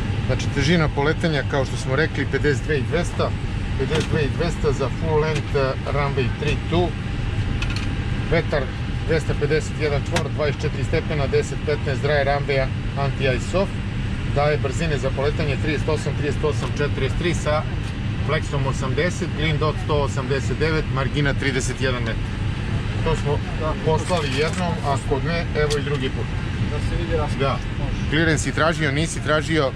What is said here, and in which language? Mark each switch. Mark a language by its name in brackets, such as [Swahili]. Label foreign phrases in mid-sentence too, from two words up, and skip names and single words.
[Serbian] Znači težina poletanja, kao što smo rekli, 52.200 za [English] full length runway [Serbian] 32, vetar 251 čvor, 24 stepena, 10-15 [English] dry runway anti-ice off, [Serbian] daje brzine za poletanje 38-43 sa flexom 80, [English] green dot [Serbian] 189, margina 31 metar. To smo poslali jednom, a kod ne, evo i drugi put. Da se vidi raspad. Da. Clearance si tražio, nisi tražio?